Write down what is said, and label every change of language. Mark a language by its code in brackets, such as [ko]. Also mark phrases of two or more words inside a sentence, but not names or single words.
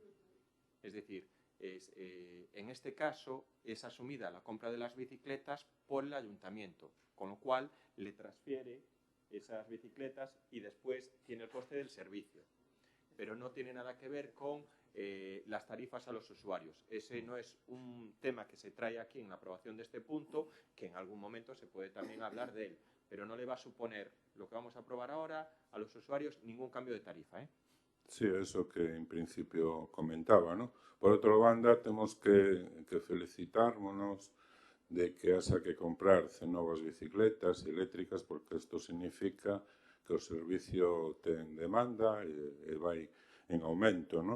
[es] Es decir, en este caso es asumida la compra de las bicicletas por el ayuntamiento, con lo cual le transfiere esas bicicletas y después tiene el coste del servicio. Pero no tiene nada que ver con las tarifas a los usuarios. Ese no es un tema que se trae aquí en la aprobación de este punto, que en algún momento se puede también hablar de él, pero no le va a suponer lo que vamos a aprobar ahora a los usuarios ningún cambio de tarifa, ¿eh? Sí, eso que en principio comentaba, ¿no? [gl] Por outra banda, temos que felicitarnos de que hasa que comprar novas bicicletas eléctricas, porque isto significa que o servicio ten demanda e vai en aumento, non?